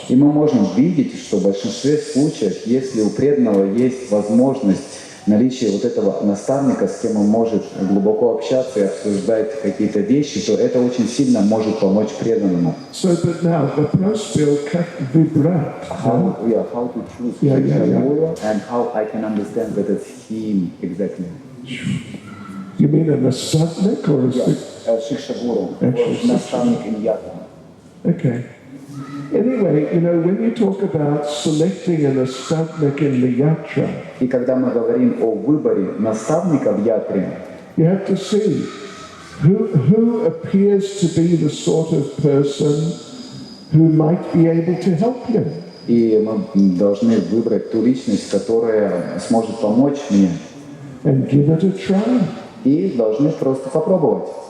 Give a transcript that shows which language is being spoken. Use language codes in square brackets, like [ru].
[ru] И мы можем видеть, что в большинстве случаев, если у преданного есть возможность наличия вот этого наставника, с кем он может глубоко общаться и обсуждать какие-то вещи, то это очень сильно может помочь преданному. [en] So that now the first bill vibrat. How to choose and how I can understand that it's him exactly. You mean a nastavnik or a Shiksha guru, nastavnik in yatra. Okay. Anyway, when you talk about selecting an nastavnik in the yatra, [ru] И когда мы говорим о выборе наставника в ятре, [en] you have to see who appears to be the sort of person who might be able to help you. [ru] и мы должны выбрать ту личность, которая сможет помочь мне, [en] And give it a try. [ru] и должны просто попробовать.